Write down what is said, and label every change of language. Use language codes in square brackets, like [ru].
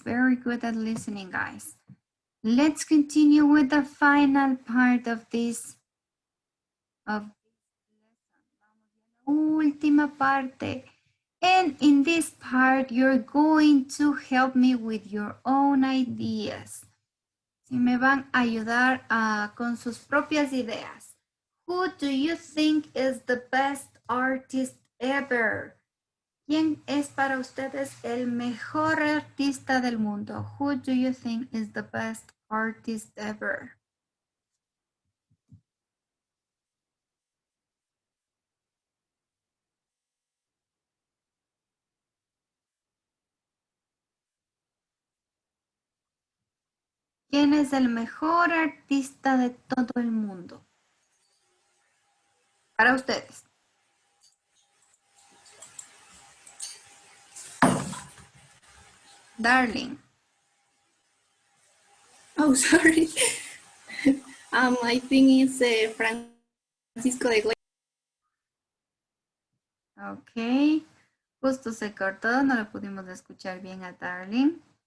[en] Very good at listening, guys. Let's continue with the final part of this. [es] Última parte. [en] And in this part, you're going to help me with your own ideas. [es] Si me van a ayudar con sus propias ideas. [en] Who do you think is the best artist ever? [es] ¿Quién es para ustedes el mejor artista del mundo? [en] Who do you think is the best artist ever? [es] ¿Quién es el mejor artista de todo el mundo? Para ustedes. [en] Darling. Oh, sorry. I think it's Francisco de Goya. Ok. [es] Justo se cortó, no lo pudimos escuchar bien a Darling.